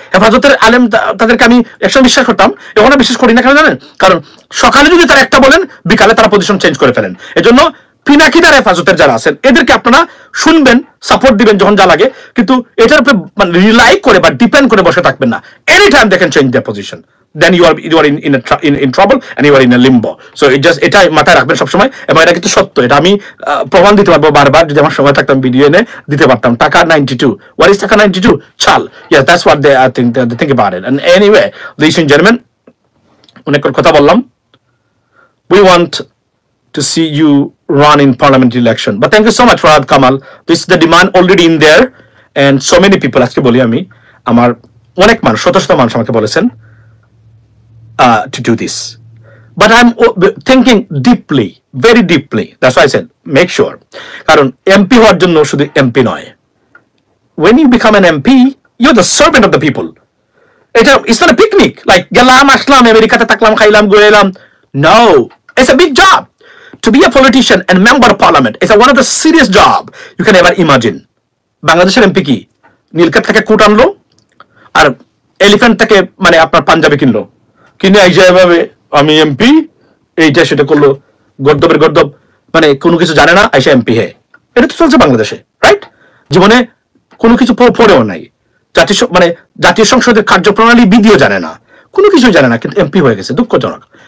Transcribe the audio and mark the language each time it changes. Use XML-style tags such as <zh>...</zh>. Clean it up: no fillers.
<bn>হেফাজতের আলেম তাদেরকে আমি একসময় বিশ্বাস করতাম, এখন বিশ্বাস করি না। কেন জানেন? কারণ সকালে যদি তারা একটা বলেন, বিকালে তারা পজিশন চেঞ্জ করে ফেলেন। এজন্য পিনাকিদার হেফাজতের যারা আছেন এদেরকে আপনারা শুনবেন, সাপোর্ট দিবেন যখন যা লাগে, কিন্তু এটার উপরে মানে রিলাই করে বা ডিপেন্ড করে বসে থাকবেন না।</bn> <en>Any time দেখেন change their position, then you are in trouble and you are in a limbo.</en> <bn>So এটা মাথায় রাখবেন সবসময়। এবং এটা কিন্তু সত্য, এটা আমি প্রমাণ দিতে পারবো বারবার, যদি আমার সময় থাকতাম ভিডিও এনে দিতে পারতাম।</bn> <en>টাকা 92, what is taka 92? চাল, yes, that's what they think about it. And anyway, ladies and gentlemen,</en> <bn>অনেক কথা বললাম।</bn> <en>We want to see you run in parliamentary election, but thank you so much Farhad Kamal. This is the demand already in there, and so many people,</en> <bn>আজকে বলি আমি, আমার অনেক মানুষ, শত শত মানুষ আমাকে বলেছেন</bn> <en>to do this, but I'm thinking deeply, very deeply. That's why I said make sure,</en> <bn>কারণ এমপি হওয়ার জন্য শুধু এমপি নয়,</bn> <en>when you become an MP you're the servant of the people.</en> <bn>এটা</bn> <en>it's not a picnic like</en> <bn>গেলাম আসলাম আমেরিকাতে থাকলাম খাইলাম ঘুরে এলাম.</bn> <en>No, it's a big job to be a politician and member of parliament. It's one of the serious job you can ever imagine.</en> <bn>বাংলাদেশের MP কি নীলক্ষেত থেকে কুট আনলো আর এলিফ্যান্ট থেকে মানে আপনার পাঞ্জাবি কিনলো, কিনে আইসা এভাবে আমি এমপি এইটা সেটা করলো, গর্দবের গর্দব, মানে কোনো কিছু জানে না, আইসা এমপি। হ্যাঁ, এটা তো চলছে বাংলাদেশে, রাইট? জীবনে কোনো কিছু পড়েও নাই, জাতীয় সংসদের কার্যপ্রণালী বিধিও জানে না, কোনো কিছুই জানে না, কিন্তু এমপি হয়ে গেছে। দুঃখজনক।</bn>